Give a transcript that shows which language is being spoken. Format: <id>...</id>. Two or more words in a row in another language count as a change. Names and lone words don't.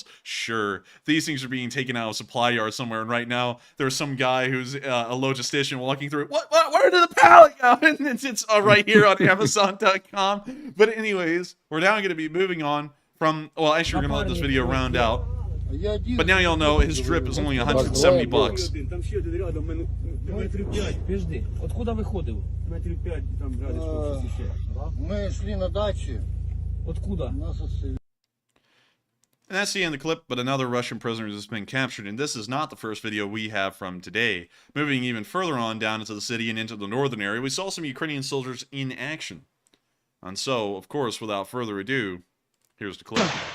<en>Sure, these things are being taken out of supply yard somewhere, and right now there's some guy who's a logistician walking through it. What? Where did the pallet go? And it's right here on Amazon.com. But anyways, we're now going to be moving on from. Well, actually, we're going to let this video round out. But now y'all know his drip is only $170.</en> <uk>Там ще один рядом, метрів 5. Підожди, откуда виходив? Метрів 5 там рядом щось ще.</uk> <ru>Мы шли на даче. Откуда? Нас отстрелили.</ru> <en>And that's the end of the clip, but another Russian prisoner has been captured, and this is not the first video we have from today. Moving even further on down into the city and into the northern area, we saw some Ukrainian soldiers in action. And so, of course, without further ado, here's the clip.</en>